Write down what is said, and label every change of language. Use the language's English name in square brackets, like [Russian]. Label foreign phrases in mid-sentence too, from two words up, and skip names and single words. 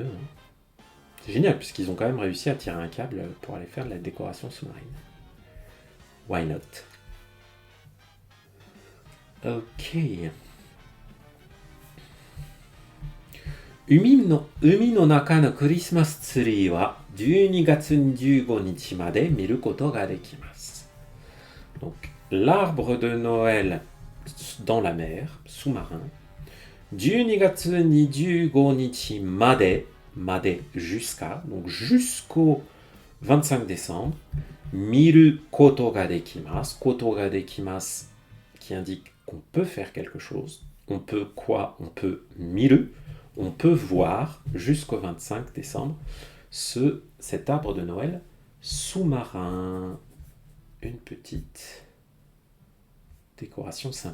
[French] C'est génial, puisqu'ils ont quand même réussi à tirer un câble pour aller faire de la décoration sous-marine. [English] Why not? Ok. [Japanese] 海の中の [English] Christmas tree [Japanese] wa 12 月15日まで見ることができます。 [French] Donc, l'arbre de Noël dans la mer, sous-marin, [Japanese] 12 月25日まで made [French] jusqu'à, donc jusqu'au 25 décembre, [Japanese] 見ることができます、ことができます, [French] qui indique qu'on peut faire quelque chose. On peut quoi? On peut miru, on peut voir jusqu'au 25 décembre cet arbre de Noël sous-marin. Une petite décoration sympa.